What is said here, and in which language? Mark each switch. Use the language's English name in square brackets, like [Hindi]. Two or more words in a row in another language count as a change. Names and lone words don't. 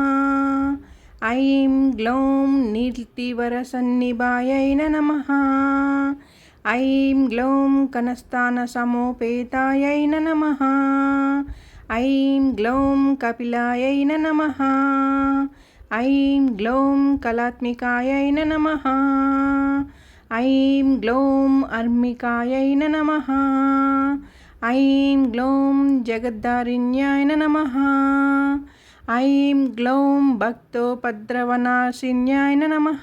[Sanskrit] ఐం గ్లౌం నీతివరసన్నిభాయ నమః. ఐం గ్లౌం కనస్థానసమోపేతాయ నమః. ఐం గ్లౌం కపిలాయ నమః. ऐं ग्लौं कलात्मिकायै नमः। ऐं ग्लौं अर्मिकायै नमः। ऐं ग्लौं जगद्धारिण्याय नमः। ऐं ग्लौं भक्तोपद्रवनाशिन्याय नमः।